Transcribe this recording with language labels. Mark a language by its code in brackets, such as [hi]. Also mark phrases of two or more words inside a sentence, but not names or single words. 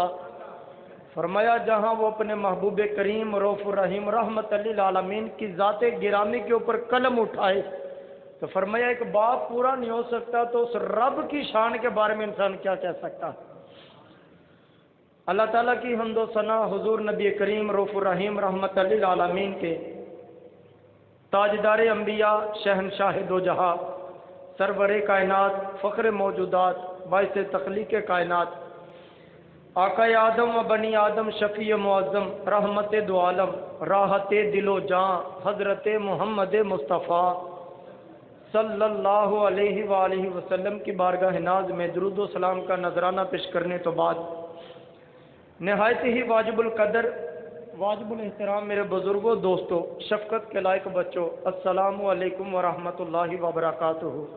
[ur] فرمایا جہاں وہ اپنے محبوب کریم رؤوف الرحیم رحمت للعالمین کی ذات گرامی کے اوپر قلم اٹھائے تو فرمایا ایک باب پورا نہیں ہو سکتا، تو اس رب کی شان کے بارے میں انسان کیا کہہ سکتا ہے؟ اللہ تعالیٰ کی حمد و ثنا حضور نبی کریم رؤوف الرحیم رحمت للعالمین کے تاجدار انبیاء شہنشاہ دو جہاں سرور کائنات فخر موجودات باعث تخلیق کائنات آقا آدم و بنی آدم شفیع معظم رحمت دو عالم راحت دل و جاں حضرت محمد مصطفیٰ [ar] صلی اللہ علیہ وآلہ وسلم [ur] کی بارگاہ ناز میں درود و سلام کا نذرانہ پیش کرنے تو بعد نہایت ہی واجب القدر واجب الاحترام میرے بزرگوں دوستوں شفقت کے لائق بچوں [ar] السلام علیکم ورحمۃ اللہ وبرکاتہ۔